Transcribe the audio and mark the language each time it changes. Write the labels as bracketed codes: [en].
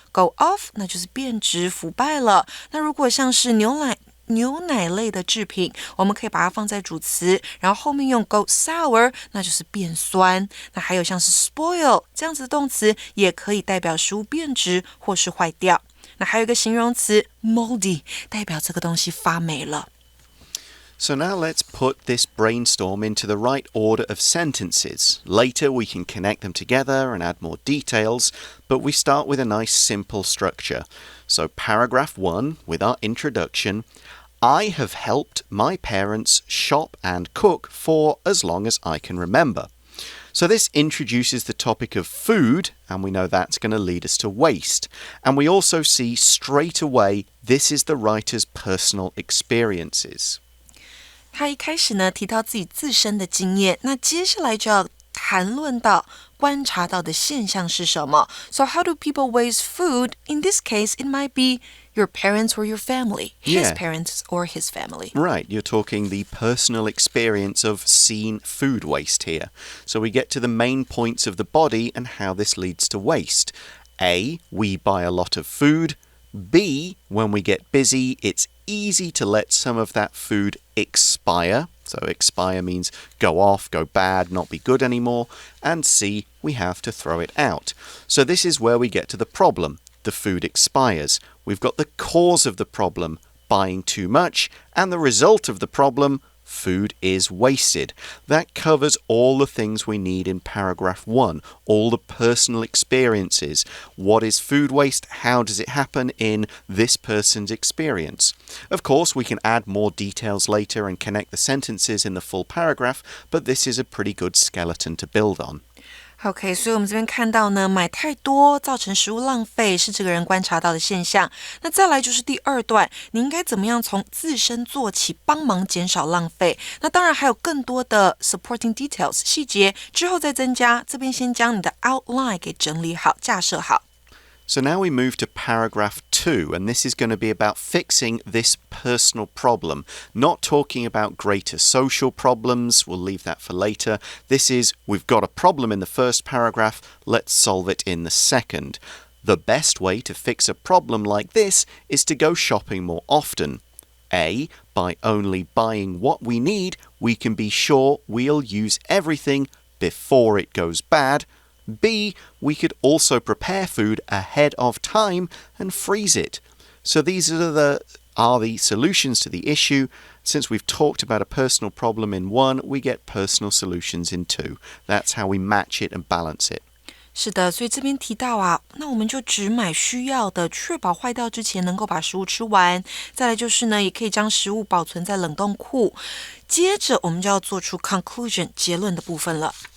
[en] go off [zh] 那就是变质腐败了。那如果像是牛奶类的制品，我们可以把它放在主词，然后后面用 [en] go sour， [zh] 那就是变酸。那还有像是 spoil 这样子的动词，也可以代表食物变质或是坏掉。那还有一个形容词 moldy， 代表这个东西发霉了。 [en] So now let's put this brainstorm into the right order of sentences. Later we can connect them together and add more details, but we start with a nice simple structure. So paragraph 1 with our introduction, I have helped my parents shop and cook for as long as I can remember. So this introduces the topic of food, and we know that's going to lead us to waste. And we also see straight away this is the writer's personal experiences. [zh] 他一开始呢提到自己自身的经验，那接下来就要谈论到观察到的现象是什么。 [en] So how do people waste food? In this case, it might be your parents or your family. His parents or his family. Right, you're talking the personal experience of seeing food waste here. So we get to the main points of the body and how this leads to waste. A, we buy a lot of food. B, when we get busy, it's easy to let some of that food expire. So expire means go off, go bad, not be good anymore. And C, we have to throw it out. So this is where we get to the problem. The food expires. We've got the cause of the problem, buying too much, and the result of the problem, food is wasted. That covers all the things we need in paragraph 1, all the personal experiences. What is food waste? How does it happen in this person's experience? Of course, we can add more details later and connect the sentences in the full paragraph, but this is a pretty good skeleton to build on. [zh] OK， 所以我们这边看到呢，买太多造成食物浪费是这个人观察到的现象。那再来就是第二段，你应该怎么样从自身做起，帮忙减少浪费。那当然还有更多的 [en] supporting details [zh] 细节，之后再增加。这边先将你的 outline 给整理好，架设好。 [en] So now we move to paragraph 2, and this is going to be about fixing this personal problem, not talking about greater social problems. We'll leave that for later. This is, we've got a problem in the first paragraph, let's solve it in the second. The best way to fix a problem like this is to go shopping more often. A, by only buying what we need, we can be sure we'll use everything before it goes bad. B, we could also prepare food ahead of time and freeze it. So these are the solutions to the issue. Since we've talked about a personal problem in 1, we get personal solutions in 2. That's how we match it and balance it. [zh] 是的，所以这边提到那我们就只买需要的，确保坏掉之前能够把食物吃完。再来就是呢，也可以将食物保存在冷冻库。接着我们就要做出 conclusion 结论的部分了。